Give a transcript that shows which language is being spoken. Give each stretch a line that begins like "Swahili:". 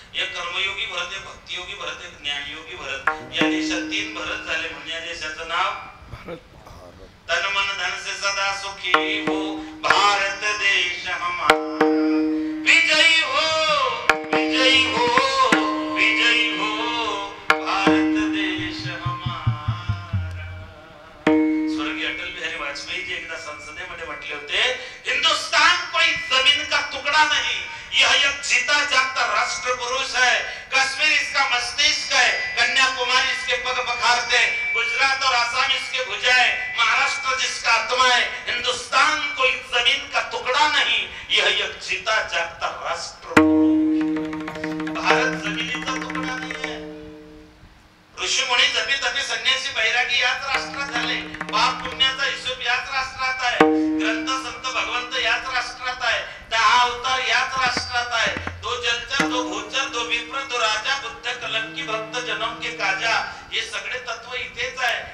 Marathi: एक कर्मयोगी भरत, एक भक्तियोगी भरत, एक ज्ञानयोगी भरत। या देशात 3 भरत झाले म्हणून या देशाचं नाव भारत।
Hindi: तन मन धन से सदा सुखी हो भारत देश हमारा, विजयी हो, विजयी हो, विजयी हो भारत देश हमारा।
Marathi: स्वर्गीय अटल बिहारी वाजपेयी जी एकदा संसदेमध्ये म्हटले होते,
Hindi: हिंदुस्तान कोई जमीन का टुकड़ा नहीं, यह एक जीता जागता राष्ट्र पुरुष है। कश्मीर इसका मस्तिष्क है, कन्याकुमारी इसके पग पखारते, गुजरात और आसाम इसके भुजाएं, महाराष्ट्र जिसका आत्मा है। हिंदुस्तान कोई जमीन का टुकड़ा नहीं, यह एक जीता जागता राष्ट्र पुरुष।
Marathi: भारत जमिनीचा तुकडा नाही आहे। ऋषी मुनी जपी तपी संन्यासी बैरागी याच राष्ट्रात झाले, पाप पुण्याचा हिशोब याच राष्ट्रात आहे, ग्रंथ संत भगवंत याच राष्ट्रात आहे, 10 अवतार याच राष्ट्रात आहे।
Hindi: दो जलचर, दो भूचर, दो विप्र, दो राजा, बुद्ध कलंकी भक्त जन्म के काजा,
Marathi: हे सगळे तत्व इथेच आहे।